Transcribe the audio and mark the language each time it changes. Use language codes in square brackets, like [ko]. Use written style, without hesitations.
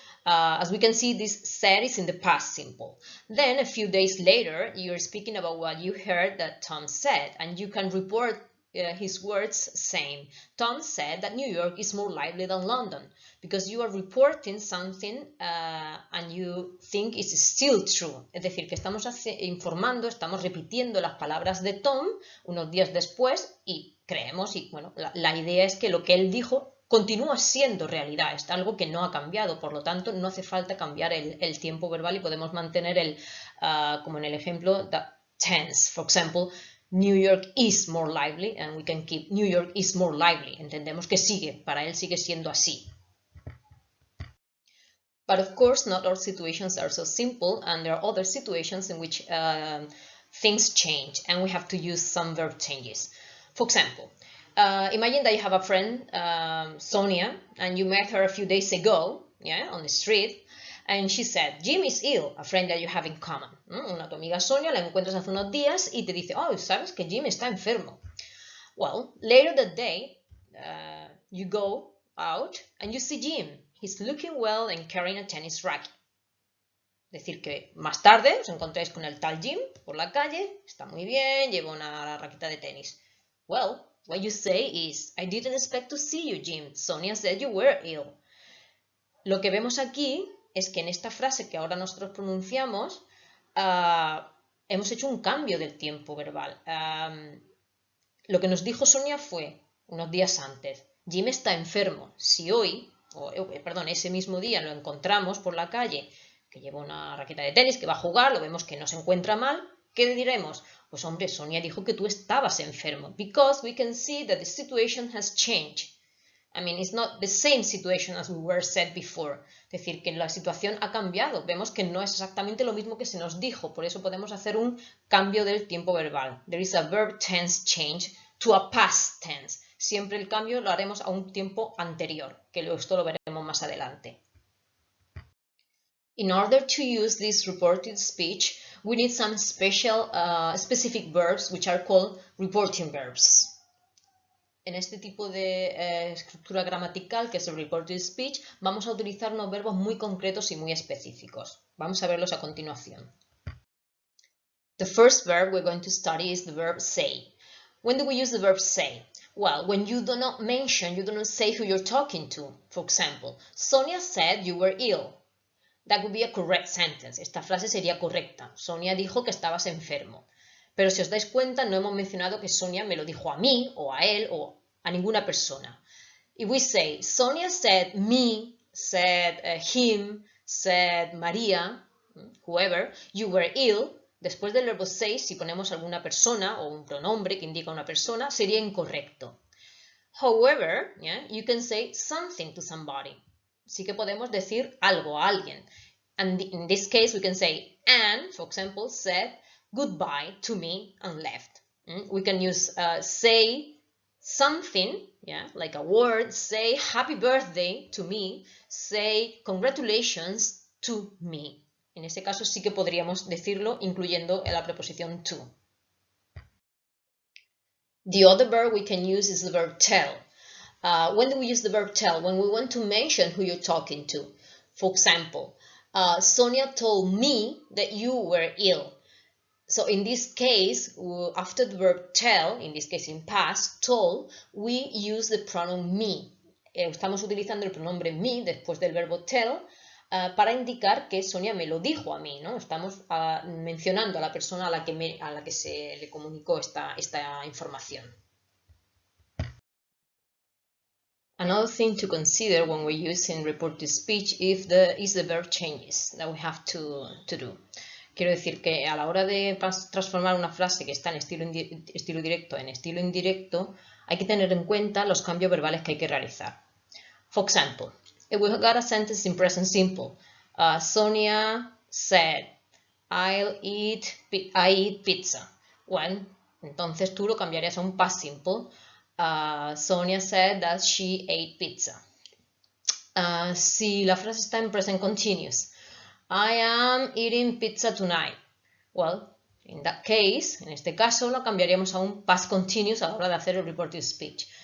[en] As we can see, this said is in the past simple. Then a few days later, you're speaking about what you heard that Tom said, and you can report his words saying, Tom said that New York is more lively than London, because you are reporting something and you think it's still true. [es] Es decir, que estamos informando, estamos repitiendo las palabras de Tom unos días después y creemos, y bueno, la idea es que lo que él dijo continúa siendo realidad, es algo que no ha cambiado, por lo tanto no hace falta cambiar el tiempo verbal y podemos mantener como en el ejemplo, the tense. [en] For example, New York is more lively, and we can keep New York is more lively. [es] Entendemos que sigue, para él sigue siendo así. [en] But of course, not all situations are so simple, and there are other situations in which things change, and we have to use some verb changes. For example, imagine that you have a friend, Sonia, and you met her a few days ago, yeah, on the street, and she said, Jim is ill, a friend that you have in common. [es] Una tu amiga Sonia la encuentras hace unos días y te dice, oh, ¿sabes que Jim está enfermo? [en] Well, later that day, you go out and you see Jim. He's looking well and carrying a tennis racket. [es] Es decir, que más tarde os encontráis con el tal Jim por la calle, está muy bien, lleva una raqueta de tenis. [en] Well, what you say is, I didn't expect to see you, Jim. Sonia said you were ill. [es] Lo que vemos aquí es que en esta frase que ahora nosotros pronunciamos, hemos hecho un cambio del tiempo verbal. Lo que nos dijo Sonia fue, unos días antes, Jim está enfermo. Si hoy, perdón, ese mismo día lo encontramos por la calle, que lleva una raqueta de tenis, que va a jugar, lo vemos que no se encuentra mal, ¿qué diremos? Pues hombre, Sonia dijo que tú estabas enfermo. [en] Because we can see that the situation has changed. I mean, it's not the same situation as we were said before. [es] Es decir, que la situación ha cambiado. Vemos que no es exactamente lo mismo que se nos dijo. Por eso podemos hacer un cambio del tiempo verbal. [en] There is a verb tense change to a past tense. [es] Siempre el cambio lo haremos a un tiempo anterior, que esto lo veremos más adelante. [en] In order to use this reported speech, we need some specific verbs which are called reporting verbs. [es] En este tipo de estructura gramatical, que es el reported speech, vamos a utilizar unos verbos muy concretos y muy específicos. Vamos a verlos a continuación. [en] The first verb we're going to study is the verb say. When do we use the verb say? Well, when you do not mention, you do not say who you're talking to. For example, Sonia said you were ill. That would be a correct sentence. [es] Esta frase sería correcta. Sonia dijo que estabas enfermo. Pero si os dais cuenta, no hemos mencionado que Sonia me lo dijo a mí, o a él, o a ninguna persona. [en] If we say, Sonia said me, said him, said María, whoever, you were ill, [es] después del verbo say, si ponemos alguna persona o un pronombre que indica una persona, sería incorrecto. [en] However, yeah, you can say something to somebody. [es] Sí que podemos decir algo a alguien. [en] And in this case, we can say, Anne, for example, said goodbye to me and left. We can use say something, yeah, like a word, say happy birthday to me, say congratulations to me. [es] En ese caso sí que podríamos decirlo incluyendo la preposición to. [en] The other verb we can use is the verb tell. When do we use the verb tell? When we want to mention who you're talking to. For example, Sonia told me that you were ill. So in this case, after the verb tell, in this case in past, told, we use the pronoun me. [es] Estamos utilizando el pronombre me después del verbo tell para indicar que Sonia me lo dijo a mí, ¿no? Estamos mencionando a la persona a la que se le comunicó esta información. [en] Another thing to consider when we're using reported speech is the verb changes that we have to do. [es] Quiero decir que a la hora de transformar una frase que está en estilo directo en estilo indirecto, hay que tener en cuenta los cambios verbales que hay que realizar. [en] For example, if we got a sentence in present simple, Sonia said, I eat pizza. [es] Well, entonces tú lo cambiarías a un past simple. [en] Sonia said that she ate pizza. [es] Si la frase está en [en] present continuous, I am eating pizza tonight. Well, in that case, [es] en este caso, lo cambiaríamos a un past continuous a la hora de hacer el reported speech.